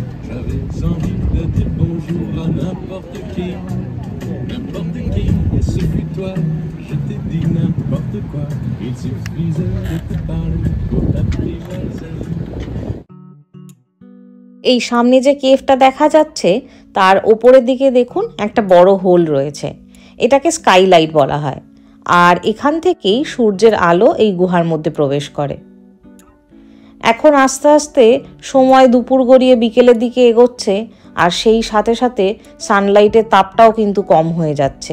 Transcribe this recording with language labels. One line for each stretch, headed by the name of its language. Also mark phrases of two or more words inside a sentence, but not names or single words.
French: J'avais envie de dire bonjour à n'importe qui, et ce fut toi. Je t'ai dit n'importe quoi, il suffisait de te parler pour t'apprivoiser.
Bangla: এই সামনে যে কেভটা দেখা যাচ্ছে তার ওপরের দিকে দেখুন একটা বড় হোল রয়েছে, এটাকে স্কাইলাইট বলা হয়। আর এখান থেকেই সূর্যের আলো এই গুহার মধ্যে প্রবেশ করে। এখন আস্তে আস্তে সময় দুপুর গড়িয়ে বিকেলের দিকে এগোচ্ছে, আর সেই সাথে সাথে সানলাইটের তাপটাও কিন্তু কম হয়ে যাচ্ছে।